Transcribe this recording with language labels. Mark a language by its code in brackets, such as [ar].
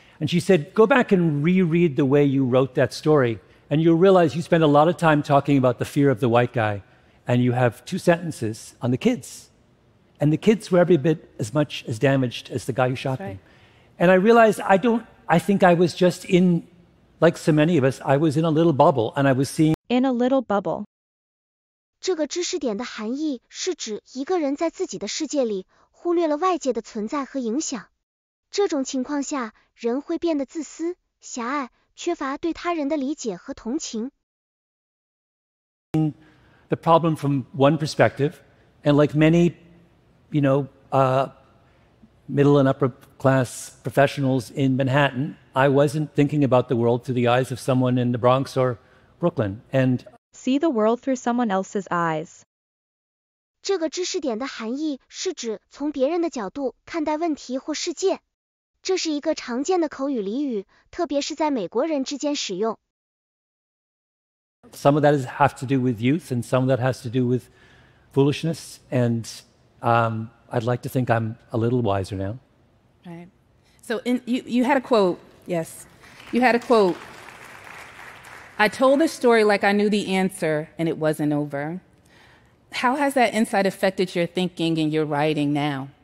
[en] And she said, go back and reread the way you wrote that story, and you'll realize you spend a lot of time talking about the fear of the white guy, and you have 2 sentences on the kids. And the kids were every bit as much as damaged as the guy who shot them. And I realized I think I was just like so many of us, I was in a little bubble, and I was seeing In a little bubble. [zh] 这个知识点的含义是指一个人在自己的世界里忽略了外界的存在和影响。这种情况下，人会变得自私、狭隘，缺乏对他人的理解和同情。 [en] the problem from one perspective, and like many, middle and upper class professionals in Manhattan, I wasn't thinking about the world through the eyes of someone in the Bronx or Brooklyn. And See the world through someone else's eyes. [zh] 这个知识点的含义是指从别人的角度看待问题或世界。这是一个常见的口语俚语，特别是在美国人之间使用。 [en] some of that have to do with youth, and some of that has to do with foolishness. And I'd like to think I'm a little wiser now. Right. So you had a quote, yes. You had a quote. I told the story like I knew the answer, and it wasn't over. How has that insight affected your thinking and your writing now?